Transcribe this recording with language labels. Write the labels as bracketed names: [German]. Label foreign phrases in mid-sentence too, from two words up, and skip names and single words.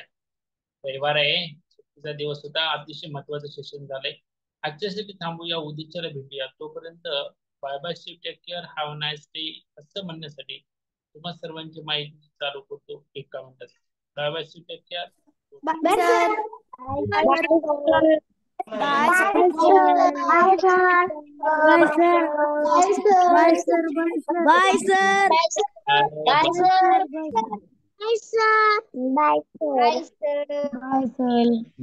[Marathi] रविवार आहे, सुट्टीचा दिवस होता, अतिशय महत्वाचं सेशन झालंय. आजच्यासाठी थांबूया, उद्याच्याला भेटूया. तोपर्यंत [English] bye bye, see take care, have nice day [Marathi] असं म्हणण्यासाठी तुम्हा सर्वांची माहिती चालू करतो एका मिनिटात. [English] Bye bye, see take care. Bye, sir. Bye, sir. Bye, sir. Bye, sir. Bye, sir. Bye, sir. Bye, sir. Bye, sir. Bye, sir. Bye, sir. Bye, sir. Bye, sir. Bye, sir.